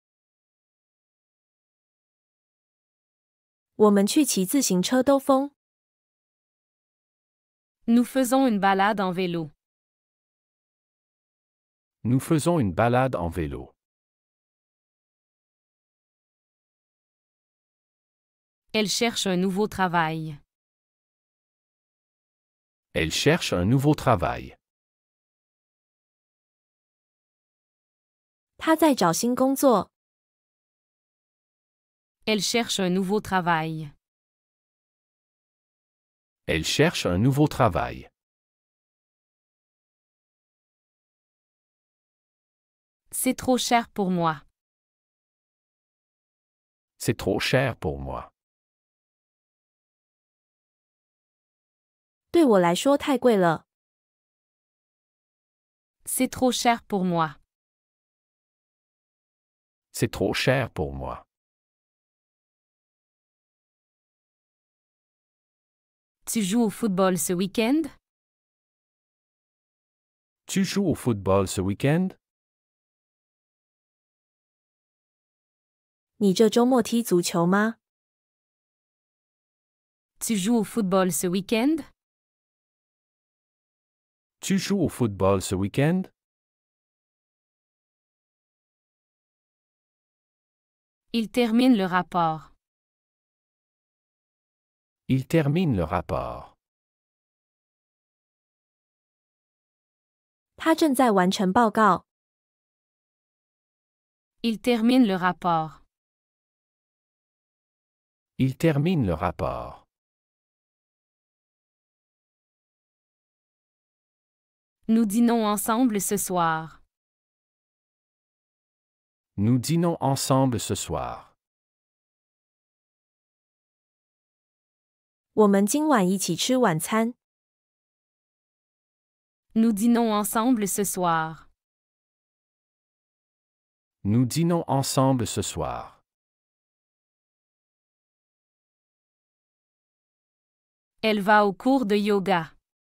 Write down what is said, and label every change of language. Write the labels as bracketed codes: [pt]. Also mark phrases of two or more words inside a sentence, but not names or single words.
[zh] 我们去骑自行车兜风。 [fr] Nous faisons une balade en vélo. Nous faisons une balade en vélo. Elle cherche un nouveau travail. Elle cherche un nouveau travail. [zh] 他在找新工作。 [fr] Elle cherche un nouveau travail. Elle cherche un nouveau travail. C'est trop cher pour moi. C'est trop cher pour moi. [zh] 对我来说太贵了。 [fr] C'est trop cher pour moi. C'est trop cher pour moi. Tu joues au football ce week-end? Tu joues au football ce week-end? [zh] 你这周末踢足球吗？ [fr] Tu joues au football ce week-end? Tu joues au football ce week-end? Il termine le rapport. Il termine le rapport. [zh] 他正在完成报告。 [fr] Il termine le rapport. Il termine le rapport. Nous dînons ensemble ce soir. Nous dînons ensemble ce soir. [zh] 我们今晚一起吃晚餐。 [fr] Nous dînons ensemble ce soir. Nous dînons ensemble ce soir. Elle va au cours de yoga.